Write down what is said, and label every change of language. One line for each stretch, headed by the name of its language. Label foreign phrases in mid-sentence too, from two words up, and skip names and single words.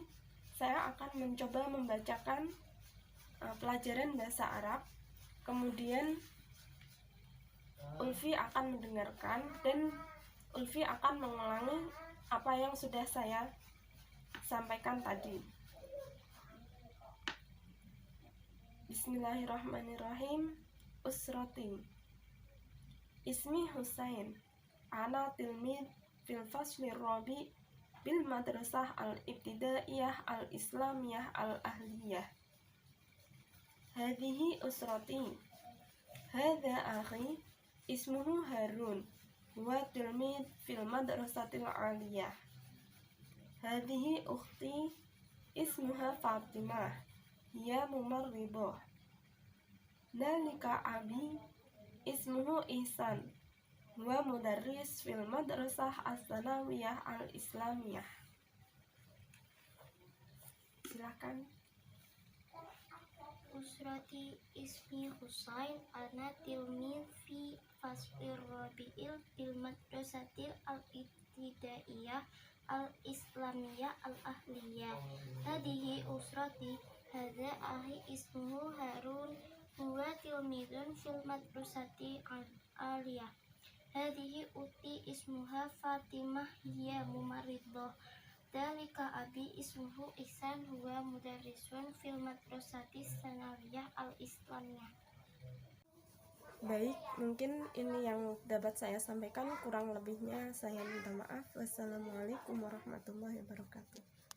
Indonesian: Saya akan mencoba membacakan pelajaran bahasa Arab, kemudian Ulfi akan mendengarkan dan Ulfi akan mengulangi apa yang sudah saya sampaikan tadi.
Arabic: Bismillahirrahmanirrahim. أسرتي. اسمي حسين. أنا تلميذ في الفصل الرابع بالمدرسة الابتدائية الإسلامية الأهلية. هذه أسرتي. هذا أخي اسمه هارون. هو تلميذ في المدرسة العالية. هذه أختي اسمها فاطمة. يا ممرضة. ذلك أبي اسمه إحسان. هو مدرس في المدرسة الثانوية الإسلامية.
Indonesian: Silakan.
Arabic: أسرتي اسمي حسين. أنا تلميذ في الفصل الرابع بالمدرسة الابتدائية الإسلامية الأهلية. هذه أسرتي. هذا أخي اسمه هارون، هو تلميذ في المدرسة العالية. هذه أختي اسمها فاطمة، هي ممرضة. ذلك أبي اسمه إحسان، هو مدرس في المدرسة الثانوية الإسلامية.
Indonesian: Baik, mungkin ini yang dapat saya sampaikan, kurang lebihnya saya minta maaf.
Arabic: والسلام عليكم ورحمة الله وبركاته.